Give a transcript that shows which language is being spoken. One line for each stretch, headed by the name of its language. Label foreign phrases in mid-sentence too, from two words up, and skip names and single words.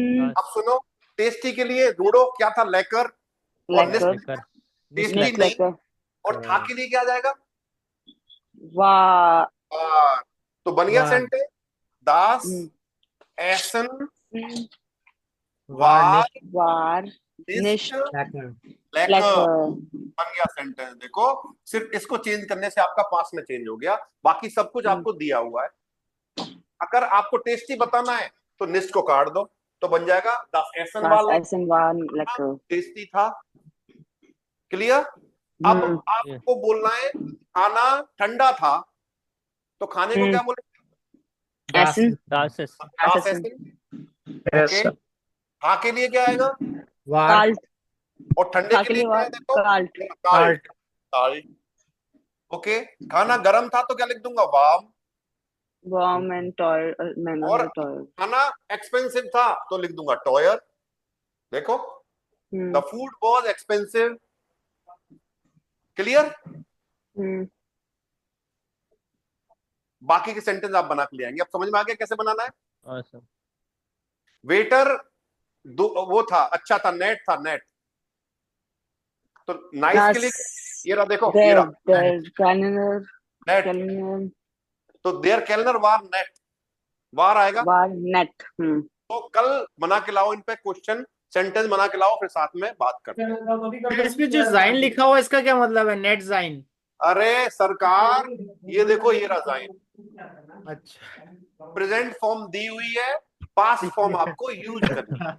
Hindi: अब सुनो, टेस्टी के लिए ढूंढो क्या था, लेकर। और lecker, लेकर टेस्टी nicht नहीं। lecker, और था के लिए क्या आ जाएगा? war, वार। तो बन गया वार। सेंटेंस, दास hm, एसन hm, वार war, निस्ट nicht लेकर। लेकर। lecker. बन गया सेंटेंस। देखो सिर्फ इसको चेंज करने से आपका पास्ट में चेंज हो गया, बाकी सब कुछ आपको दिया हुआ है। अगर आपको टेस्टी बताना है तो निस्ट को काट दो, तो बन जाएगा
German: das Essen
Hindi: Das वाला
German: Essen war lecker.
Hindi: टेस्टी था। क्लियर? अब Hm, आपको बोलना है खाना ठंडा था, तो खाने को क्या बोले? Essen,
German: das Ess
Hindi: das das Essen, Essen। ओके, खा के लिए क्या आएगा? वार। kalt, और ठंडे खा के के लिए लिए क्या है? war, देखो kalt,
German: kalt kalt.
Hindi: ओके, खाना गर्म था तो क्या लिख दूंगा? वार्म।
German: warm and teuer,
Hindi: और teuer. खाना एक्सपेंसिव था तो लिख दूंगा टॉयर। देखो, Hm,
English: the food was expensive. क्लियर?
Hindi: hm, बाकी के सेंटेंस आप बना के ले आएंगे। अब समझ में आ गया कैसे बनाना है? awesome वेटर वो था, अच्छा था, नेट था, नेट। तो नाइस के लिए das, ये रहा, देखो ये रहा
German: der Kellner,
Hindi: नेट। Kellner
German: तो der Kellner war nett, वार आएगा। war nett.
Hindi: Hm. तो कल बना के लाओ इन पे क्वेश्चन, सेंटेंस बना के लाओ, फिर साथ में बात करते हैं। इसमें जो जाइन लिखा हुआ है इसका क्या मतलब है?
German: nett sein.
Hindi: अरे सरकार, ये देखो ये रहा जाइन। अच्छा प्रेजेंट फॉर्म दी हुई है, पास्ट फॉर्म आपको यूज करनी है।